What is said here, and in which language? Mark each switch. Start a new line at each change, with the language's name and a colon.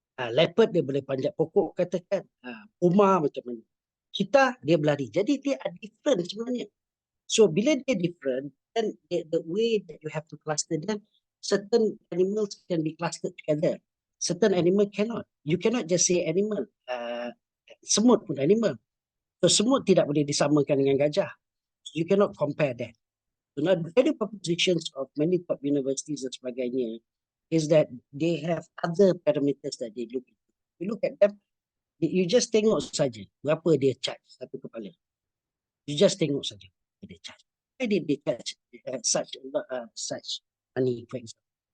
Malay: Leopard dia boleh panjat pokok katakan. Puma macam mana. Kita dia berlari. Jadi dia
English: are different
Malay: sebenarnya.
English: So
Malay: bila dia
English: different, then the way that you have to cluster them, certain animals can be clustered together. Certain animal cannot. You cannot just say animal.
Malay: Semut pun animal. So semut tidak boleh disamakan dengan gajah.
English: You cannot compare that. So now the value propositions of many top universities
Malay: dan sebagainya
English: is that they have other parameters that they look at. You look at them, you just
Malay: tengok saja berapa dia charge satu kepala.
English: You just
Malay: tengok saja dia
English: charge. Why did they charge such money, for example?